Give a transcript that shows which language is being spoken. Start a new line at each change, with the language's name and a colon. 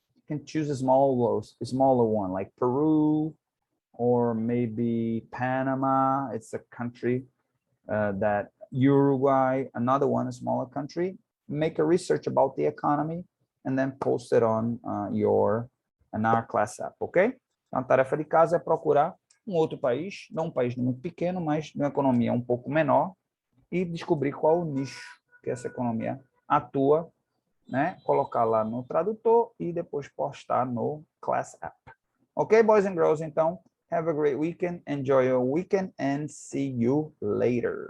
English: You can choose a smaller one, like Peru, or maybe Panama. It's a country that Uruguay, another one, a smaller country. Make a research about the economy and then post it on our class app, ok?
Portuguese: Então, a tarefa de casa é procurar um outro país, não um país muito pequeno, mas de uma economia um pouco menor, e descobrir qual o nicho que essa economia atua, né? Colocar lá no tradutor e depois postar no class app.
English: Ok, boys and girls? Então, have a great weekend, enjoy your weekend, and see you later.